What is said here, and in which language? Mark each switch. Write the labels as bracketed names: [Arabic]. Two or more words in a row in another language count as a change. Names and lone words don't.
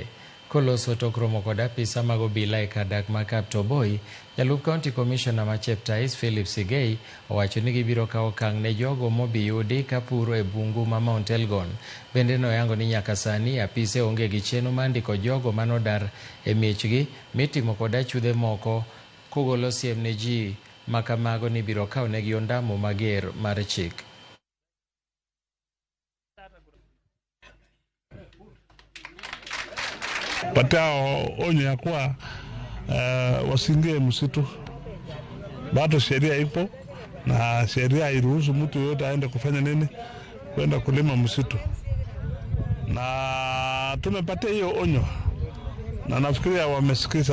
[Luo (Kenya and Tanzania)] Koloso tok romo kod apisa mag obila e kar dak ma Kaptoboi, jalup [English] County Commissioner [Luo (Kenya and Tanzania)] ma Cheptais Philip Sigei owacho ni gibiro kawo okang' ne jogo mobi yudi ka puro e bungu ma Mount Elgon. Bende noyango ni nyaka sani apise onge gi chenro mar ndiko jogo manodar e miechgi mitimo kod achudhe moko, kogolo siem ne ji ma kamago ni biro kawnegi ondamo mager mar chik. [Swahili] Patao onyo ya kuwa wasiingie msitu. Bado sheria ipo na sheria hairuhusu mtu yote aende kufanya nini, kwenda kulima msitu, na tumepatia hiyo onyo na nafikiria wamesikiza.